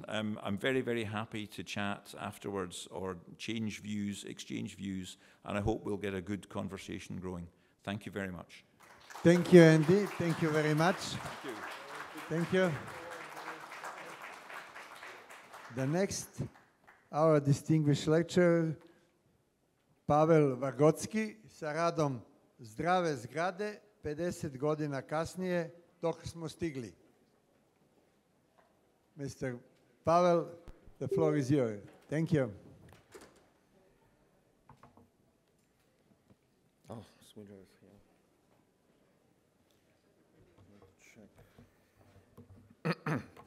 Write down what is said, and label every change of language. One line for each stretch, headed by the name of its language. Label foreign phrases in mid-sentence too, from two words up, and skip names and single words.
English: I'm very, very happy to chat afterwards or exchange views, and I hope we'll get a good conversation going. Thank you very much. Thank you, Andy. Thank you very much. Thank you. Thank you. The next, our distinguished lecturer,
Serbian: Pavel Vargocki, sa radom Zdrave zgrade, 50 godina kasnije, dok smo stigli.
English: Mr. Pavel, the floor is yours. Thank you. Oh, sweet earth, yeah.